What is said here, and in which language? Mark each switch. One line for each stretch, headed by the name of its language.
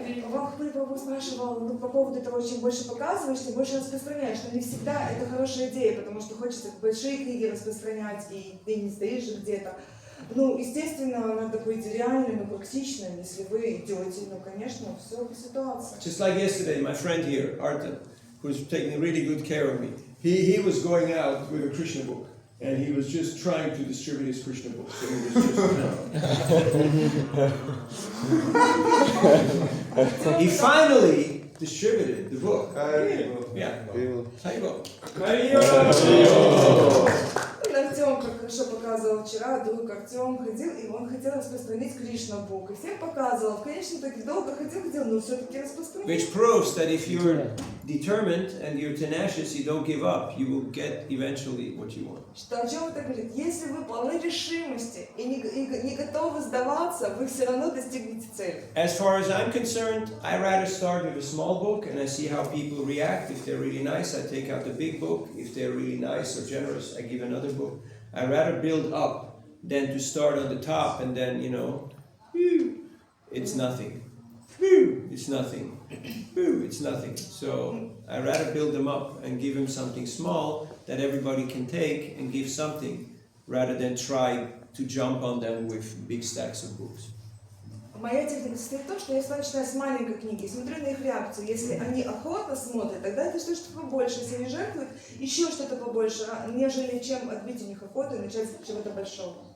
Russian: Вахапури Прабху спрашивал по поводу того, чем больше показываешь, тем больше распространяешь. Но не всегда это хорошая идея, потому что хочется большие книги распространять, и ты не стоишь же где-то. Естественно, надо быть реальным и практичным. Если вы идете, конечно, все по ситуации.
English: Just like yesterday, my friend here, Arta, who's taking really good care of me, he was going out with a Krishna book. And he was just trying to distribute his Krishna books. So he was just, He finally distributed the book. Yeah. Haribo.
Russian: Артем, как хорошо показывал вчера, друг Артем ходил, и он хотел распространить Кришна-бук. И всем показывал. В конечном итоге долго ходил, но все-таки распространил.
English: Which proves that if you're determined and you're tenacious, you don't give up, you will get eventually what you want.
Russian: Что о чем это говорит? Если вы полны решимости и не готовы сдаваться, вы все равно достигнете цели.
English: As far as I'm concerned, I rather start with a small book and I see how people react. If they're really nice, I take out the big book. If they're really nice or generous, I give another book. I rather build up than to start on the top and then, it's nothing. It's nothing. It's nothing. So I rather build them up and give them something small that everybody can take and give something, rather than try to jump on them with big stacks of books.
Russian: Моя техника состоит в том, что я всегда начинаю с маленькой книги, смотрю на их реакцию. Если они охотно смотрят, тогда это что-то побольше. Если они жертвуют, еще что-то побольше, нежели чем отбить у них охоту и начать с чего-то большого.